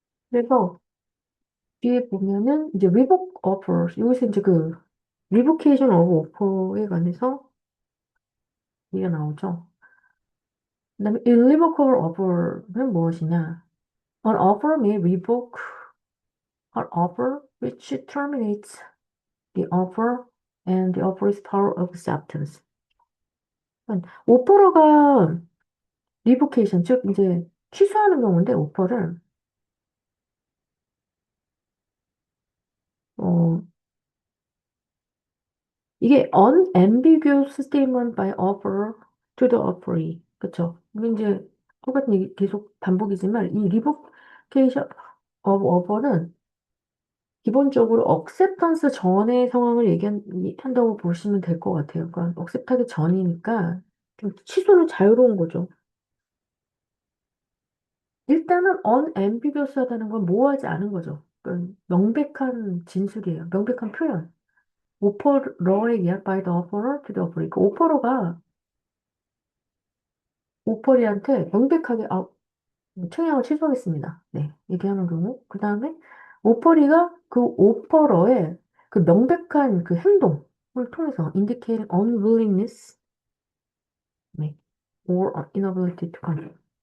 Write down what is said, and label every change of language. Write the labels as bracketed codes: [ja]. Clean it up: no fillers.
[ko] 그래서 뒤에 보면은 이제 revoke offers 여기서 이제 그 revocation of offer에 관해서 얘기가 나오죠. 그다음에 irrevocable offer는 무엇이냐? [en] An offer may revoke an offer which terminates the offer and the offer's power of acceptance. [ko] 오퍼러가 리보케이션 즉 이제 취소하는 경우인데 오퍼를 어 이게 unambiguous statement by offer to the offeree. 그쵸? 이게 이제 똑같은 얘기 계속 반복이지만 이 revocation of offer는 기본적으로 acceptance 전의 상황을 얘기한다고 보시면 될 것 같아요. 그러니까 accept하기 전이니까 좀 취소는 자유로운 거죠. 일단은 unambiguous하다는 건 모호하지 않은 거죠. 그러니까 명백한 진술이에요. 명백한 표현. 오퍼러에 의한 by the offerer to the offeree. 그 오퍼러가 오퍼리한테 명백하게 청약을 취소하겠습니다. 네, 얘기하는 경우. 그 다음에 오퍼리가 그 오퍼러의 그 명백한 그 행동을 통해서 indicating unwillingness 네, or inability to control.